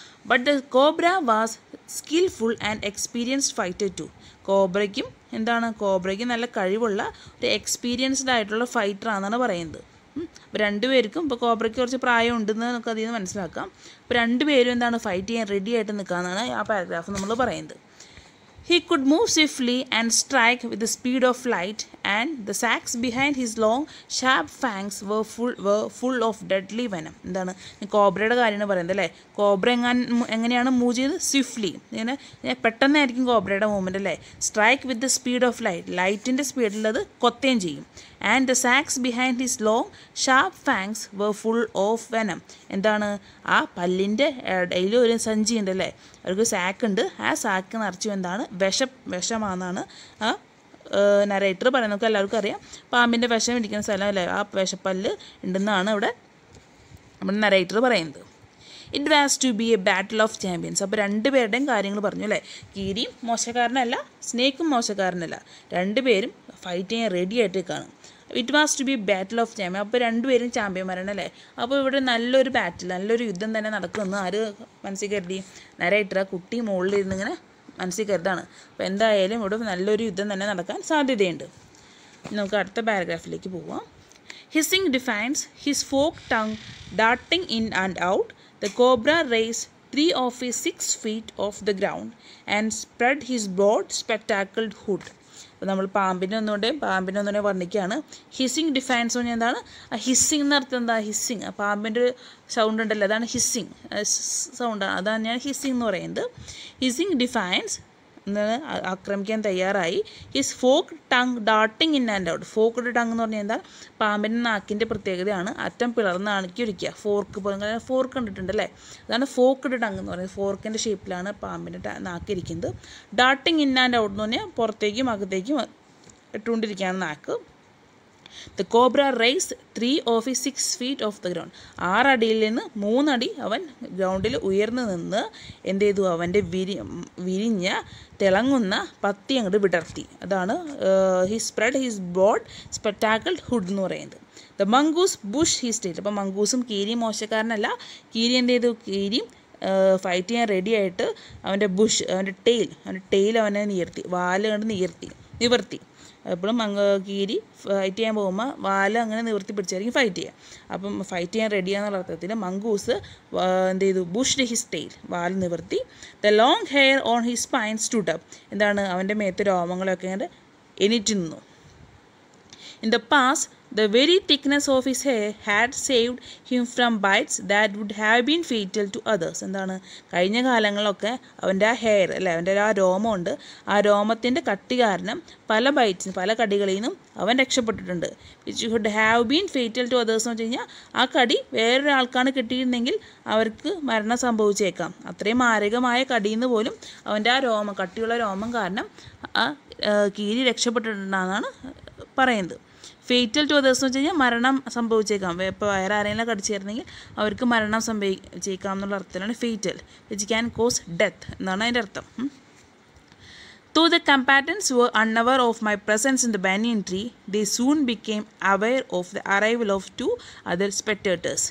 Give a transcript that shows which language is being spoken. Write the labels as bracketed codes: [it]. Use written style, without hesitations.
[en] But the cobra was skillful and experienced fighter too. [ml] കോബ്രയ്ക്കും നല്ല കഴിവുള്ള ഒരു എക്സ്പീരിയൻസ്ഡ് ആയിട്ടുള്ള ഫൈറ്ററാണെന്നാണ് പറയുന്നത്. അപ്പോൾ രണ്ടുപേർക്കും, ഇപ്പോൾ കോബ്രയ്ക്ക് കുറച്ച് പ്രായം ഉണ്ടെന്ന് നമുക്ക് അതിൽ നിന്ന് മനസ്സിലാക്കാം. അപ്പോൾ രണ്ടുപേരും ഫൈറ്റ് ചെയ്യാൻ റെഡി ആയിട്ട് നിൽക്കാമെന്നാണ് ആ പാരഗ്രാഫ് നമ്മൾ പറയുന്നത്. [en] He could move swiftly and strike with the speed of light, and the sacs behind his long, sharp fangs were full of deadly venom. [ml] എന്താണ്, കോബ്രയുടെ കാര്യമാണ് പറയുന്നത് അല്ലേ. കോബ്ര എങ്ങനെയാണ് മൂവ് ചെയ്തത്, സ്വിഫ്റ്റ്ലി, ഇങ്ങനെ പെട്ടെന്നായിരിക്കും കോബ്രയുടെ മൂവ്മെൻറ്റ് അല്ലേ. [en] strike with the speed of ലൈറ്റിൻ്റെ [ml] സ്പീഡിലത് കൊത്തുകയും ചെയ്യും. [en] And the sacs behind his long sharp fangs were full of venom. [ml] എന്താണ്, ആ പല്ലിൻ്റെ ഇടയിൽ ഒരു സഞ്ചി ഉണ്ട് അല്ലേ, അവർക്ക് സാക്ക് ഉണ്ട്. ആ സാക്ക് നിറച്ചു എന്താണ്, വിഷമാണെന്നാണ് ആ നരേറ്റർ പറയുന്നത്. നമുക്ക് എല്ലാവർക്കും അറിയാം പാമ്പിൻ്റെ വിഷം ഇരിക്കുന്ന സ്ഥലം അല്ലേ, ആ വിഷപ്പല്ല് ഉണ്ടെന്നാണ് ഇവിടെ നമ്മുടെ നരേറ്റർ പറയുന്നത്. [en] It was to be a battle of champions. [ml] അപ്പോൾ രണ്ടുപേരുടെയും കാര്യങ്ങൾ പറഞ്ഞു അല്ലേ. കീരിയും മോശക്കാരനല്ല, സ്നേക്കും മോശക്കാരനല്ല, രണ്ടുപേരും ഫൈറ്റ് ചെയ്യാൻ റെഡി ആയിട്ട് കാണും. [en] It was to be battle of champion. [ml] അപ്പോൾ രണ്ടുപേരും ചാമ്പ്യന്മാരാണ് അല്ലേ. അപ്പോൾ ഇവിടെ നല്ലൊരു നല്ലൊരു യുദ്ധം തന്നെ നടക്കുമെന്ന് ആര് മനസ്സിൽ കരുതി, നരേറ്റർ ആ കുട്ടി മുകളിലിരുന്ന് ഇങ്ങനെ മനസ്സിൽ കരുതാണ്. അപ്പോൾ എന്തായാലും ഇവിടെ നല്ലൊരു യുദ്ധം തന്നെ നടക്കാൻ സാധ്യതയുണ്ട്. നമുക്ക് അടുത്ത പാരഗ്രാഫിലേക്ക് പോവാം. [en] Hissing defiance, his forked tongue darting in and out, the cobra raised 3 of his 6 feet off the ground and spread his broad spectacled hood. [ml] അപ്പോൾ നമ്മൾ പാമ്പിനെ ഒന്നുകൂടെ വർണ്ണിക്കുകയാണ്. ഹിസ്സിങ് ഡിഫൈൻസ് പറഞ്ഞാൽ എന്താണ്, ആ ഹിസ്സിങ് എന്നർത്ഥം എന്താ, ഹിസ്സിങ് പാമ്പിൻ്റെ ഒരു സൗണ്ട് ഉണ്ടല്ലോ, അതാണ് ഹിസ്സിങ് സൗണ്ടാണ്, അതാണ് ഞാൻ ഹിസ്സിങ് എന്ന് പറയുന്നത്. ഹിസ്സിങ് ഡിഫൈൻസ് ആക്രമിക്കാൻ തയ്യാറായി. [en] His fork tongue darting in and out. [ml] ഫോക്ക്ഡ് tongue എന്ന് പറഞ്ഞാൽ എന്താ, പാമ്പിൻ്റെ നാക്കിൻ്റെ പ്രത്യേകതയാണ് അറ്റം പിളർന്ന് അണക്കിയൊരിക്കുക. ഫോർക്ക് കണ്ടിട്ടുണ്ട് അല്ലേ, അതാണ് ഫോക്ക്ഡ് ടങ് എന്ന് പറയുന്നത്. ഫോർക്കിൻ്റെ ഷേപ്പിലാണ് പാമ്പിൻ്റെ നാക്കിരിക്കുന്നത്. [en] darting in and out [ml] എന്ന് പറഞ്ഞാൽ പുറത്തേക്കും അകത്തേക്കും ഇട്ടുകൊണ്ടിരിക്കുകയാണ് നാക്ക്. [en] The cobra raised 3 of his 6 feet off the ground. [ml] 6 അടിയിൽ നിന്ന് 3 അടി അവൻ ഗ്രൗണ്ടിൽ ഉയർന്നു നിന്ന് എന്ത് ചെയ്തു, അവൻ്റെ വിരിഞ്ഞ തിളങ്ങുന്ന പത്തി അങ്ങോട്ട് വിടർത്തി. [en] അതാണ് he spread his broad spectacled hood [ml] എന്ന് പറയുന്നത്. [en] The mongoose bush his tail. [ml] അപ്പോൾ മംഗൂസും കീരിയും മോശക്കാരനല്ല. കീരി എന്ത് ചെയ്തു, കീരിയും ഫൈറ്റ് ചെയ്യാൻ റെഡി ആയിട്ട് അവൻ്റെ അവൻ്റെ ടെയിൽ അവനെ വാല് കണ്ട് നിവർത്തി. എപ്പോഴും കീരി ഫൈറ്റ് ചെയ്യാൻ പോകുമ്പോൾ വാല് അങ്ങനെ നിവർത്തി പിടിച്ചായിരിക്കും ഫൈറ്റ് ചെയ്യുക. അപ്പം ഫൈറ്റ് ചെയ്യാൻ റെഡിയാന്നുള്ള അർത്ഥത്തിൽ മംഗൂസ് എന്ത് ചെയ്തു, [en] bushed his tail, [ml] വാല് നിവർത്തി. [en] The long hair on his spine stood up. [ml] എന്താണ്, അവൻ്റെ മേത്ത് രോമങ്ങളൊക്കെ ഇങ്ങനെ എണീറ്റ് നിന്നു. [en] In the past, the very thickness of his hair had saved him from bites that would have been fatal to others. [ml] എന്താണ്, കഴിഞ്ഞ കാലങ്ങളിലൊക്കെ അവൻ്റെ ആ ഹെയർ അല്ലേ, അവൻ്റെ ആ രോമമുണ്ട്, ആ രോമത്തിൻ്റെ കട്ടി കാരണം പല കടികളിൽ നിന്നും അവൻ രക്ഷപ്പെട്ടിട്ടുണ്ട്. [en] which would have been fatal to others [ml] എന്ന് വെച്ച് കഴിഞ്ഞാൽ ആ കടി വേറൊരാൾക്കാണ് കിട്ടിയിരുന്നെങ്കിൽ അവർക്ക് മരണം സംഭവിച്ചേക്കാം. അത്രയും മാരകമായ കടിയിൽ നിന്ന് പോലും അവൻ്റെ ആ കട്ടിയുള്ള രോമം കാരണം ആ കീരി രക്ഷപ്പെട്ടിട്ടുണ്ടെന്നാണ് പറയുന്നത്. [en] fatal to others [ml] എന്ന് വെച്ച് കഴിഞ്ഞാൽ മരണം സംഭവിച്ചേക്കാം. ഇപ്പോൾ വേറെ ആരെങ്കിലും കടിച്ചേർന്നെങ്കിൽ അവർക്ക് മരണം സംഭവിച്ചേക്കാം എന്നുള്ള അർത്ഥത്തിലാണ് fatal, [en] which can cause death [ml] എന്നാണ് അതിൻ്റെ അർത്ഥം. [en] Though the combatants were unaware of my presence in the banyan tree, they soon became aware of the arrival of 2 other spectators.